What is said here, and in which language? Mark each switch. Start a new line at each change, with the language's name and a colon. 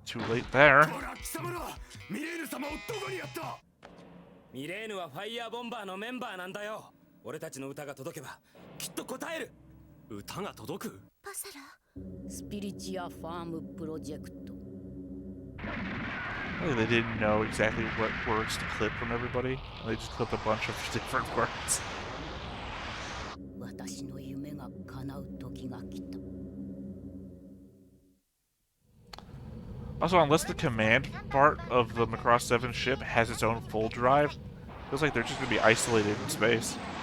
English: Too late there.
Japanese: ほら貴様らミレーヌ様をどこにやった。ミレーヌはファイヤーボンバーのメンバーなんだよ。俺たちの歌が届けばきっと答える。歌が届く。パサラスピリチュアファームプロジェクト
English: Really, they didn't know exactly what words to clip from everybody. They just clipped a bunch of different words.
Japanese: 私の夢が叶う時が来た
English: Also, unless the command part of the Macross 7 ship has its own full drive, feels like they're just going to be isolated in space.